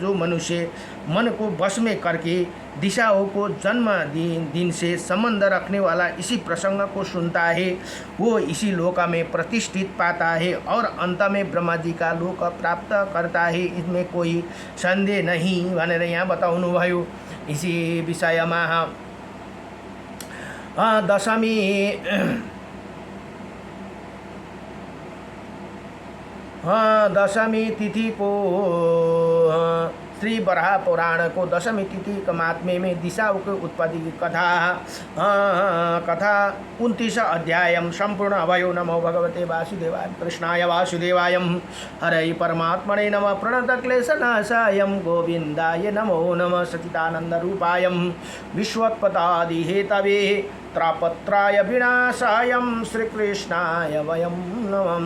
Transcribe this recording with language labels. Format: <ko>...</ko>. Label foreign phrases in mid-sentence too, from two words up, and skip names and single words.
<hi>जो मनुष्य मन को वश में करके दिशाओं को जन्म दिन से संबंध रखने वाला इसी प्रसंग को सुनता है, वो इसी लोक में प्रतिष्ठित पाता है और अंत में ब्रह्मा जी का लोक प्राप्त करता है, इसमें कोई संदेह नहीं</hi> <ne>भनेर यहाँ बताउनुभयो।</ne> <hi>इसी विषयमा दशमी तिथि को श्री बराह पुराण को दशमी तिथि के महात्म्य में दिशाओं के उत्पत्ति की कथा 29 अध्याय संपूर्ण अभयो।</hi> <sa>नमो भगवते वासुदेवाय कृष्णाय वासुदेवाय हरे परमात्मने नमः। प्रणत क्लेशनाशाय गोविंदाय नमो नमः। सच्चिदानंद रूपाय विश्वोत्पत्ति हेतवे त्रापत्राय विनाशाय श्रीकृष्णाय वयं नमः।</sa>